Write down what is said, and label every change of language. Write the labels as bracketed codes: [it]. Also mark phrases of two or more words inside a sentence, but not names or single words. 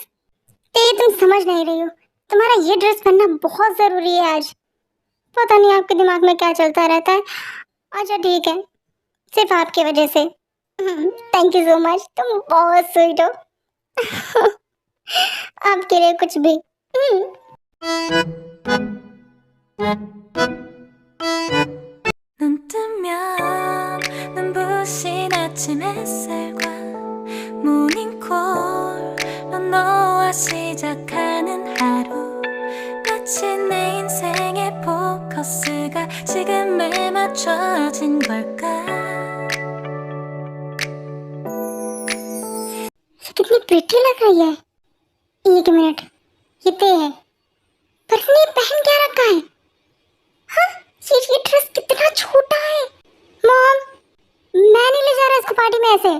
[hi] ते तुम समझ नहीं रही हो, तुम्हारा ये ड्रेस पहनना बहुत जरूरी है आज। पता नहीं आपके दिमाग में क्या चलता रहता है। अच्छा ठीक है, सिर्फ आपकी वजह से। [en] thank you so much, [hi] तुम बहुत स्वीट हो। आपके लिए कुछ भी। [ko] 눈 뜨면 눈부신 아침 햇살과 모닝콜로 너와 시작하는 하루, 마치 내 인생의 포커스가 지금에 맞춰진 걸까. [hi] कितनी प्रिटी लग रही है। एक मिनट, ये ते है, पर इसने पहन क्या रखा है? हाँ, ये ड्रेस कितना छोटा है। मॉम, मैं नहीं ले जा रहा इसको पार्टी में ऐसे।